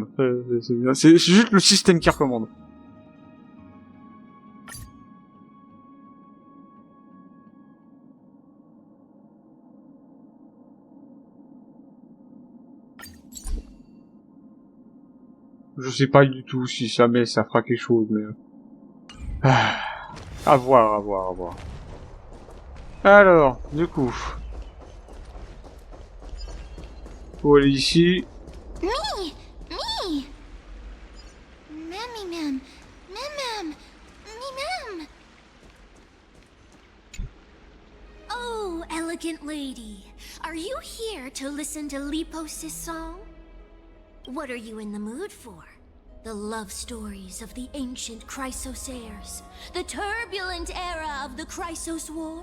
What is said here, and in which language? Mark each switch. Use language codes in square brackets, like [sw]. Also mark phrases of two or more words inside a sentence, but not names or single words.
[fr] C'est juste le système qui recommande. Je sais pas du tout si ça fera quelque chose, mais... à voir. Alors, du coup... Faut aller ici. Me! Mammy mem. Mem. Me mem. [en] Oh, elegant lady. Are you here to listen to Lipos's song? What are you in the mood for? The love stories of the ancient Chrysos heirs? The turbulent era of the Chrysos War?